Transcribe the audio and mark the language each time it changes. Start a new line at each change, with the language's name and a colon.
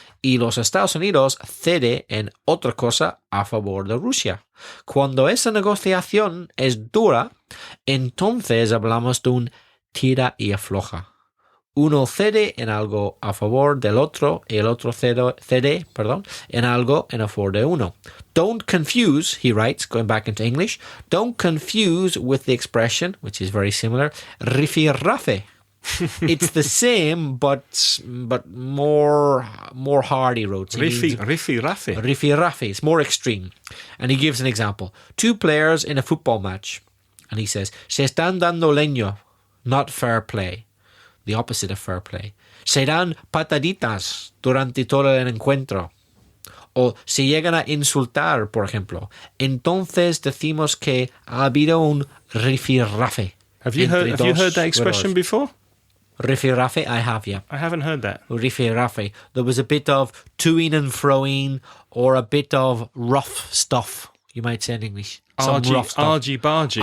Spanish: Y los Estados Unidos cede en otra cosa a favor de Rusia. Cuando esa negociación es dura, entonces hablamos de un tira y afloja. Uno cede en algo a favor del otro y el otro cede en algo en favor de uno.
English: Don't confuse, he writes, going back into English, don't confuse with the expression, which is very similar, rifirrafe. It's the same, but more hard, he wrote.
Spanish: Rifirrafe.
English: Rifirrafe. It's more extreme. And he gives an example. Two players in a football match. And he says,
Spanish: se están dando leño,
English: not fair play. The opposite of fair play.
Spanish: Se dan pataditas durante todo el encuentro. O se llegan a insultar, por ejemplo. Entonces decimos que ha habido un rifirrafe.
English: Have you heard that expression before? Rifirrafe, I have, yeah. I haven't heard that.
Spanish: Rifirrafe.
English: There was a bit of toing and froing, or a bit of rough stuff, you might say in English. Argy-bargy.